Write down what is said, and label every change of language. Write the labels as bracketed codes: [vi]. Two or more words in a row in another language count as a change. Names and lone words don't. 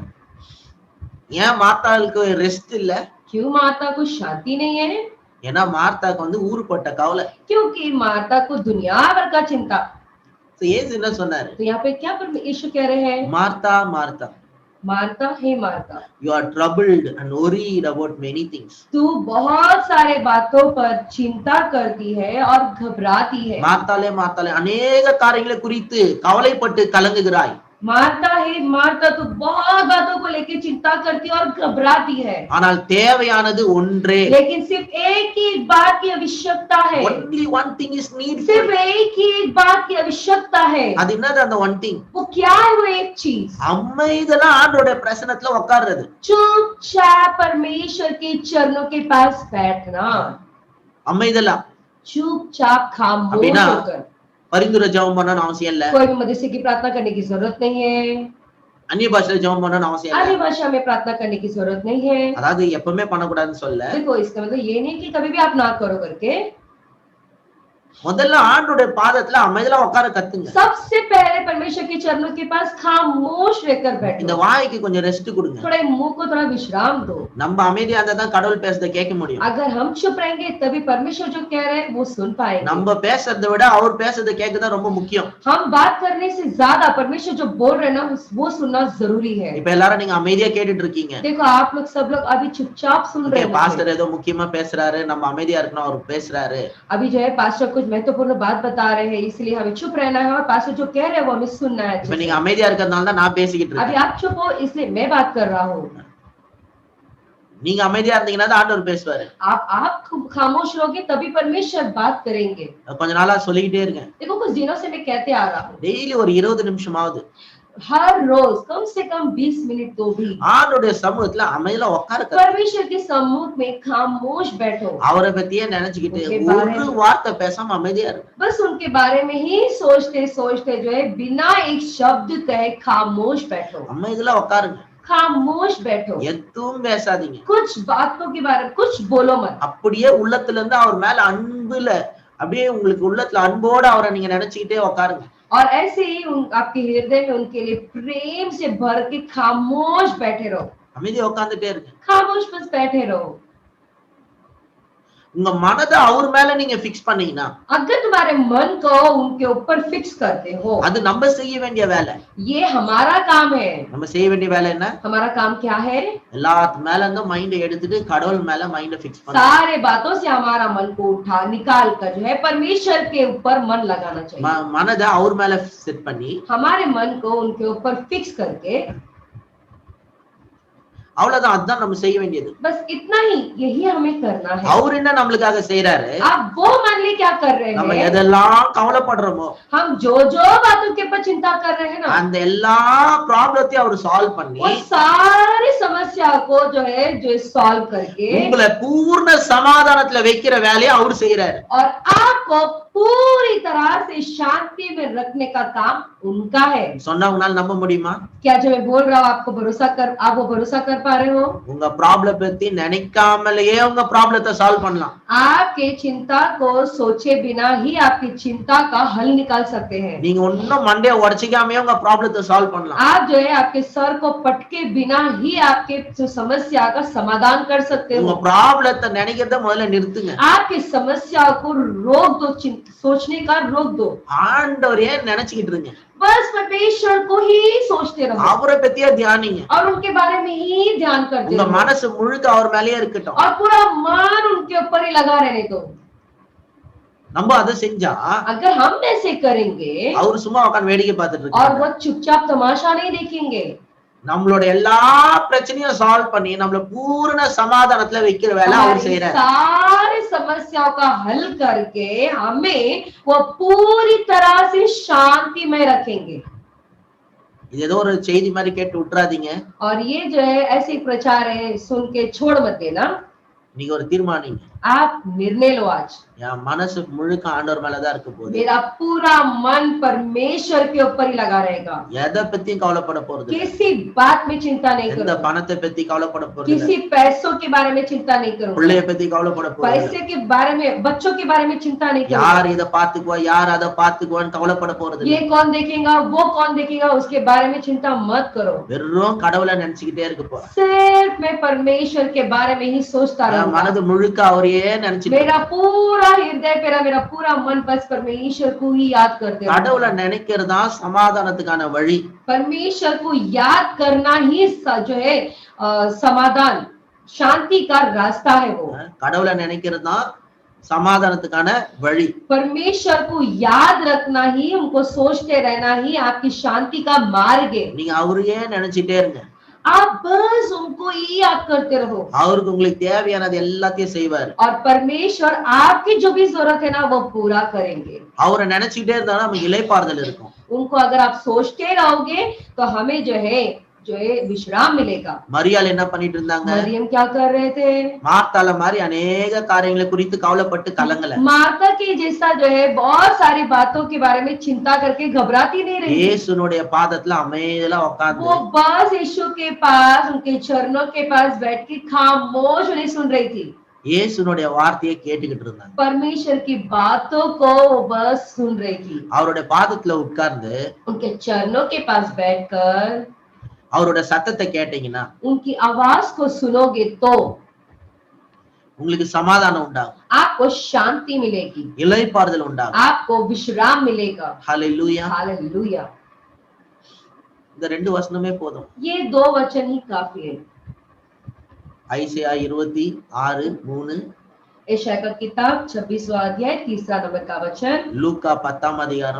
[ta] ஏன் மார்த்தாளுக்கு ரெஸ்ட் இல்ல? [hi] क्यों मार्ता को शांति नहीं है? [ta] ஏன்னா மார்த்தாக்கு வந்து ஊருப்பட்ட கவலை. [hi] क्योंकि मार्ता को दुनिया भर का चिंता। [ta] இயேசு என்ன சொன்னாரு? [hi] तो यहाँ पे क्या यीशु कह रहे हैं? [ta] மார்த்தா மார்த்தா, [hi] मार्ता, हे मार्ता, [en] you are troubled and worried about many things. [hi] तू बहुत सारे बातों पर चिंता करती है और घबराती है। [ta] மார்த்தாளே மார்த்தாளே, அநேக காரியங்களை குறித்து கவலைப்பட்டு கலங்குகிறாய். [hi] मार्ता, हे मार्ता, तू बहुत बातों को लेकर चिंता करती है और घबराती है। [ta] ஆனால் தேவையானது ஒன்றே. [hi] लेकिन सिर्फ एक ही बात की आवश्यकता है। [en] Only one thing is needful. [hi] सिर्फ एक ही बात की आवश्यकता है। [ta] அது என்னது அந்த [en] one thing? [hi] वो क्या है? वो एक चीज, [ta] அமைதலா ஆண்டவருடைய பிரசன்னத்துல உட்கார்றது. [hi] चुपचाप परमेश्वर के चरणों के पास बैठना। [ta] அமைதலா [hi] चुपचाप खामोश [ta] அப்படின்னா [hi] होकर। [ta] பரிந்துரை ஜெபம் பண்ணணும்னு அவசியம் இல்ல. [hi] कोई भी मदरसे की प्रार्थना करने की जरूरत नहीं है। [ta] அந்நிய பாஷையில ஜெபம் பண்ணணும்னு அவசியம் [hi] अन्य [ta] இல்ல. [hi] भाषा में प्रार्थना करने की जरूरत नहीं है। [ta] அதாவது எப்பவுமே பண்ணக்கூடாதுன்னு சொல்ல, [hi] देखो, इसका मतलब ये नहीं कि कभी भी आप ना करो करके। [ta] முதல்ல ஆண்டவருடைய பாதத்துல அமைதலா உட்கார கத்துங்க. [hi] सबसे पहले परमेश्वर के चरणों के पास खामोश रहकर [ta] இந்த [hi] बैठो। [ta] வாய்க்கு கொஞ்சம் ரெஸ்ட் கொடுங்க. [hi] थोड़ा मुंह को थोड़ा विश्राम दो। [ta] நம்ம அமைதியா இருந்தா தான் கடவுள் பேசுறத கேட்க முடியும். [hi] अगर हम चुप रहेंगे तभी परमेश्वर जो कह रहे हैं वो सुन पाएंगे। [ta] நம்ம பேசுறதை விட அவர் பேசுறத கேட்கதான் ரொம்ப முக்கியம். [hi] हम बात करने से ज्यादा परमेश्वर जो बोल रहे हैं ना वो सुनना जरूरी है। [ta] இப்ப எல்லாரும் நீங்க அமைதியா கேட்டுட்டு இருக்கீங்க. [hi] देखो, आप लोग सब लोग अभी चुपचाप सुन रहे हैं। [ta] பாஸ்டர் ஏதோ முக்கியமா பேசுறாரு, நம்ம அமைதியா இருக்கணும், அவர் பேசுறாரு. [hi] अभी जो है पास्टर कुछ महत्वपूर्ण बात बता रहे हैं, इसलिए हमें चुप रहना है और पास्टर जो कह रहे हैं वो हमें सुनना है। [ta] இப்ப நீங்க அமைதியா இருக்கிறதுனால தான் நான் பேசிக்கிட்டு [hi] अभी [ta] இருக்கேன். [hi] आप चुप हो इसलिए मैं बात कर रहा हूँ। [ta] நீங்க அமைதியா இருந்தீங்கன்னா தான் ஆண்டவர் பேசுவாரு. [hi] आप खामोश रहोगे तभी परमेश्वर बात करेंगे। [ta] கொஞ்ச नाला சொல்லிக்கிட்டே இருக்கேன். [hi] देखो, कुछ दिनों से मैं कहते आ रहा हूँ, [ta] டெய்லி ஒரு 20 நிமிஷமாவது [hi] हर रोज कम से कम 20 मिनट तो भी [ta] ஆண்டவருடைய சமூகத்துல அமைதியா உட்கார கத்துங்க. [hi] परमेश्वर के सम्मुख में खामोश बैठो। [ta] அவரை பத்தியே நினைச்சுக்கிட்டு [hi] उनके बारे [ta] ஒரு [hi] में- [ta] வார்த்தை பேசாம அமைதியா இருங்க. [hi] बस उनके बारे में ही सोचते सोचते जो है बिना एक शब्द कहे खामोश बैठो। [ta] அமைதியா உட்காருங்க. [hi] खामोश बैठो, [ta] எதுவும் பேசாதீங்க. [hi] कुछ बातों के बारे में कुछ बोलो मत। [ta] அப்படியே உள்ளத்துல இருந்து அவர் மேல அன்புல அப்படியே உங்களுக்கு உள்ளத்துல அன்போட அவரை நீங்க நினைச்சுக்கிட்டே உட்காருங்க. [hi] और ऐसे ही आपके हृदय में उनके लिए प्रेम से भर के खामोश बैठे रहो। [ta] அமைதியா உட்கார்ந்துட்டே இருங்க. [hi] खामोश बस बैठे रहो। [ta] உங்க மனதை அவர் மேல நீங்க பிக்ஸ் பண்ணீங்கன்னா [hi] अगर तुम्हारे मन को उनके ऊपर फिक्स करते हो, [ta] அது நம்ம செய்ய வேண்டிய வேலை. [hi] ये हमारा काम है। [ta] நம்ம செய்ய வேண்டிய வேலை என்ன? [hi] हमारा काम क्या है? [ta] எல்லாத்து மேல இருந்து மைண்ட எடுத்துட்டு கடவுள் மேல மைண்ட பிக்ஸ் பண்ணணும். [hi] सारे बातों से हमारा मन को उठा निकाल कर जो है परमेश्वर के ऊपर मन लगाना चाहिए। [ta] மனதை அவர் மேல செட் பண்ணி [hi] हमारे मन को उनके ऊपर फिक्स करके, [ta] அவ்வளவுதான். அதுதான் நம்ம செய்ய வேண்டியது. [hi] बस इतना ही, यही हमें करना है। [ta] அவர் என்ன நம்மளுக்காக செய்யறாரு? [hi] आप वो मान ली क्या कर रहे [ta] நம்ம [hi] हैं? [ta] எதெல்லாம் கவலைப்படுறோமோ [hi] हम जो जो बातों के ऊपर चिंता कर रहे हैं ना, [ta] அந்த எல்லா ப்ராப்ளத்தையும் அவர் சால்வ் பண்ணி [hi] वो सारी समस्या को जो है जो सॉल्व करके [ta] உங்களை பூர்ண சமாதானத்துல வைக்கிற வேலையை அவர் செய்யறாரு. [hi] और आपको पूरी तरह से शांति में रखने का काम उनका है। [ta] சொன்னா உங்களால நம்ப முடியுமா? [hi] क्या जो मैं बोल रहा हूँ आपको भरोसा कर, आप वो भरोसा कर पा रहे हो? [ta] உங்க ப்ராப்ளம் பத்தி நினைக்காமலேயே உங்க ப்ராப்ளத்தை சால்வ் பண்ணலாம். [hi] आपके चिंता को सोचे बिना ही आपकी चिंता का हल निकाल सकते हैं। [ta] நீங்க ஒன்னும் மண்டைய உடைச்சிக்காமயே உங்க ப்ராப்ளத்தை சால்வ் பண்ணலாம். [hi] आप जो है आपके सर को पटके बिना ही आपके जो समस्या का समाधान कर सकते [ta] உங்க [hi] हो। [ta] ப்ராப்ளத்தை நினைக்கிறத முதல்ல நிறுத்துங்க. [hi] आपकी समस्या को रोक दो, सोचने का रोक दो। [ta] ஆண்டவரையே நினைச்சுக்கிட்டு இருங்க. [hi] बस परमेश्वर को ही सोचते रहो [ta] அவரை பத்தியே தியானிங்க. [hi] और उनके बारे में ही ध्यान करते [ta] உங்க [hi] रहो [ta] மனசு முழுக்க அவர் மேலயே இருக்கட்டும். [hi] और पूरा मन उनके ऊपर ही लगा रहने दो। [ta] நம்ம அதை செஞ்சா [hi] अगर हम ऐसे करेंगे [ta] அவர் சும்மா உட்கார்ந்து வேடிக்கை பார்த்துட்டு [hi] और [ta] இருக்காரு. [hi] वो चुपचाप तमाशा नहीं देखेंगे, [ta] நம்மளோட எல்லா பிரச்சனையும் சால்வ் பண்ணி நம்மள பூரண சமாதானத்துல வைக்கிற வேலை அவர் [hi] हमारी [ta] செய்யறாரு. [hi] सारी समस्याओं का हल करके हमें वो पूरी तरह से शांति में रखेंगे। [ta] இது ஏதோ ஒரு செய்தி மாதிரி கேட்டு விட்டுறாதீங்க. [hi] और ये जो है ऐसे प्रचार है सुन के छोड़ मत देना। [ta] நீங்க ஒரு தீர்மானிங்க, [hi] आप निर्णय लो आज, [ta] என் மனசு முழுக்க ஆண்டவர் மேலதான் இருக்க போகுது, [hi] मेरा पूरा मन परमेश्वर के ऊपर ही लगा रहेगा, [ta] எதை பத்தியும் கவலைப்பட போறது இல்ல, [hi] किसी बात में चिंता नहीं [ta] எந்த [hi] करूंगा, [ta] பணத்தை பத்தி கவலைப்பட போறது இல்ல, [hi] किसी पैसों के बारे में चिंता नहीं करूंगा, [ta] பிள்ளைய பத்தி கவலைப்பட போறது இல்ல, [hi] पैसे के बारे में, बच्चों के बारे में चिंता नहीं करूंगा, [ta] யார் இதை பாத்துக்குவா யார் அதை பாத்துக்குவான்னு கவலைப்பட போறது [hi] ये [ta] இல்ல, [hi] कौन देखेगा वो कौन देखेगा उसके बारे में चिंता मत करो, [ta] வெறும் கடவுளை நினைச்சுக்கிட்டே இருக்க போறேன், [hi] सिर्फ मैं परमेश्वर के बारे में ही सोचता [ta] என் [hi] रहूंगा, [ta] மனது முழுக்க அவரையே நினைச்சுட்டு [hi] मेरा पूरा हृदय मेरा पूरा मन बस परमेश्वर को ही याद करते रहूंगा। [ta] கடவுளை நினைக்கிறதா சமாதானத்துக்கான வழி, [hi] परमेश्वर को याद करना ही जो है समाधान शांति का रास्ता है वो, [ta] கடவுளை நினைக்கிறதா சமாதானத்துக்கான வழி, [hi] परमेश्वर को याद रखना ही, उनको सोचते रहना ही आपकी शांति का मार्ग है। [ta] நீங்க அவரையே நினைச்சிட்டே இருங்க, [hi] आप बस उनको ही याद करते रहो [ta] அவருக்கு உங்களுக்கு தேவையானது எல்லாத்தையும் செய்வாரு, [hi] और परमेश्वर आपकी जो भी जरूरत है ना वो पूरा करेंगे। [ta] அவரை நினைச்சுக்கிட்டே இருந்தா நமக்கு இளைப்பாறுதல் இருக்கும், [hi] उनको अगर आप सोचते रहोगे तो हमें जो है विश्राम मिलेगा। [ta] மரியாள் என்ன பண்ணிட்டு இருந்தாங்க, [hi] मरियम क्या कर रहे थे? [ta] மார்த்தால மாதிரி அநேக காரியங்களை குறித்து கவலைப்பட்டு கலங்கல, [hi] मार्था के जैसा जो है बहुत सारी बातों के बारे में चिंता करके घबराती नहीं रही, [ta] இயேசுனுடைய பாதத்துல அமைதியா உட்கார்ந்து [hi] वो बस यीशु के पास उनके चरणों के पास बैठ के खामोश उन्हें सुन रही थी, [ta] இயேசுனுடைய வார்த்தையை கேட்டுக்கிட்டு இருந்தாங்க, [hi] परमेश्वर की बातों को वो बस सुन रही थी। [ta] அவருடைய பாதத்துல உட்கார்ந்து [hi] उनके चरणों के पास बैठकर [ta] அவருடைய சத்தத்தை கேட்டீங்கன்னா [hi] उनकी आवाज को सुनोगे तो [ta] உங்களுக்கு சமாதானம் உண்டாகும், [hi] आपको शांति मिलेगी, [ta] இளைப்பாறுதல் உண்டாகும், [hi] आपको विश्राम मिलेगा। [ta] ஹல்லேலூயா, [hi] हालेलुया। [ta] இந்த ரெண்டு வசனமே போதும், [hi] ये दो वचन ही काफी है। [ta] ஐசையா 26:3, [hi] यशायाह का किताब 26वां अध्याय 3 नंबर का वचन [ta] லூக்கா 10ஆம் அதிகாரம்